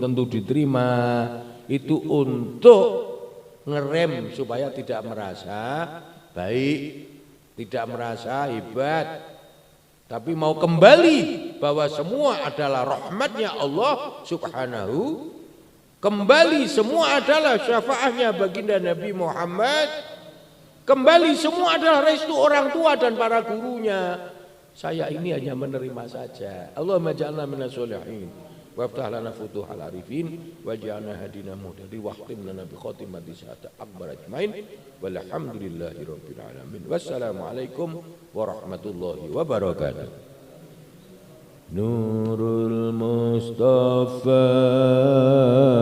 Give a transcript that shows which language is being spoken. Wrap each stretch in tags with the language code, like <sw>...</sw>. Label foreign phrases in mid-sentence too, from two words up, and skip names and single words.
<id>tentu diterima, itu untuk ngerem supaya tidak merasa baik, tidak merasa hebat, tapi mau kembali bahwa semua adalah rahmatnya</id> <ar>الله سبحانه,</ar> <id>kembali semua adalah syafaatnya baginda Nabi Muhammad, kembali semua adalah restu orang tua dan para gurunya. Saya ini hanya menerima saja.</id> <ar>اللهم اجعلنا من الصالحين وافتح لنا فتوح العارفين واجعلنا هادين مهتدين واختم لنا بخاتمة ساعات أكبر أجمعين والحمد لله رب العالمين. والسلام عليكم ورحمة الله وبركاته. Nurul Mustafa</ar>